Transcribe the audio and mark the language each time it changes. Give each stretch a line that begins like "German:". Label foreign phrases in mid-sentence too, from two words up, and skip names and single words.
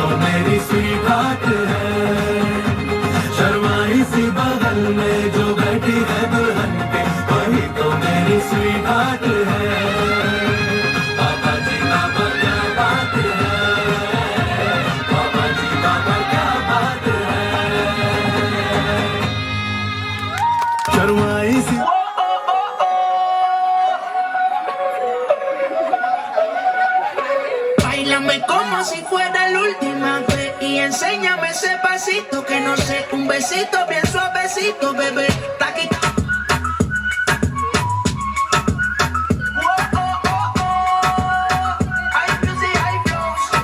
Hindi: मेरी
English: sweet heart
Hindi: है शर्माई सी बगल में जो बैठी है दुल्हन के वही तो मेरी
English: sweet heart
Hindi: है पापा जी पापा क्या बात है पापा जी पापा क्या बात है शर्माई सी
Spanish: Báilame como si fuera la última vez y enséñame ese pasito que no sé, un besito bien suavecito, bebé. Taqui. Ay, music, ay, flows.